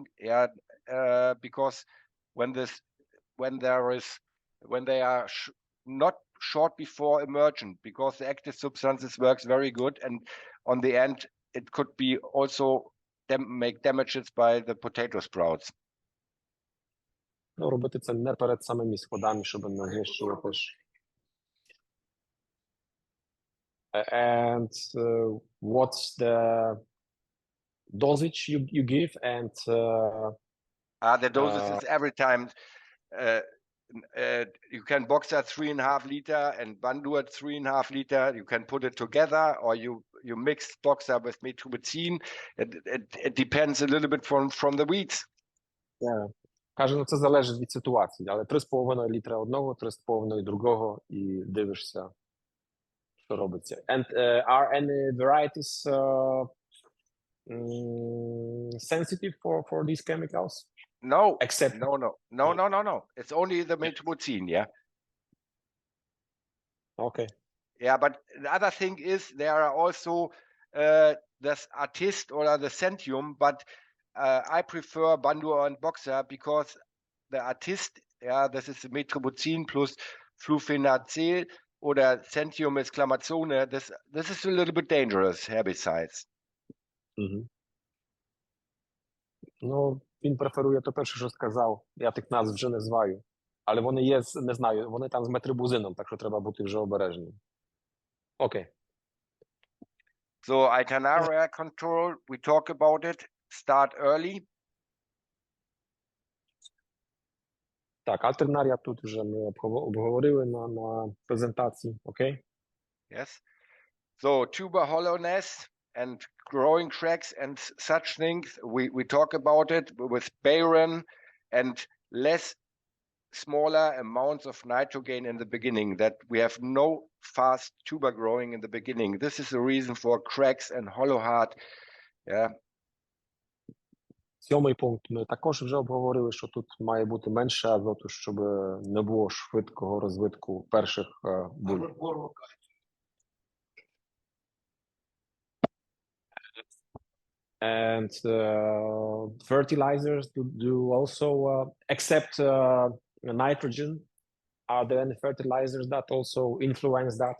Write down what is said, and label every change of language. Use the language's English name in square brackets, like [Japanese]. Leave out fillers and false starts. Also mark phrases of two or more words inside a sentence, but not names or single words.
[English] Yeah, because when they are not short before emergent, because the active substances works very good, and on the end it could be also make damages by the potato sprouts. [Ukrainian] Ну, робити це не перед самими сходами, щоб не знищувати ж. [English] And what's the dosage you give, and The doses is every time. You can box at 3.5 liter and Bandu at 3.5 liter. You can put it together, or you mix boxer with metribuzin. It depends a little bit from the weeds. [Ukrainian] Каже, ну це залежить від ситуації, але 3,5 літра одного, 3,5 другого, і дивишся, що робиться. [English] And are any varieties sensitive for these chemicals? No, Except no. It's only the metribuzin, yeah. Okay. Yeah, but the other thing is there are also this Artist or the Centium, but I prefer Bandu and Boxer because the Artist, yeah, this is the metribuzin plus flufenazil, or Centium is Clamazone. This is a little bit dangerous herbicides. [Ukrainian] Ну, він преферує то перше, що сказав. Я тих назв вже не зваю. Але вони є, не знаю, вони там з метрибузином, так що треба бути вже обережним. Окей. [English] So Alternaria control, we talk about it. Start early. [Ukrainian] Так, альтернарія тут вже ми обговорили на презентації. Окей? [English] Yes. So tuber hollowness and growing cracks and such things, we talk about it with Bayron and less smaller amounts of nitrogen in the beginning, that we have no fast tuber growing in the beginning. This is the reason for cracks and hollow heart. Yeah. [Ukrainian] 7-й пункт ми також вже обговорили, що тут має бути менше азоту, щоб не було швидкого розвитку перших буль. [English] And fertilizers do also, except nitrogen, are there any fertilizers that also influence that?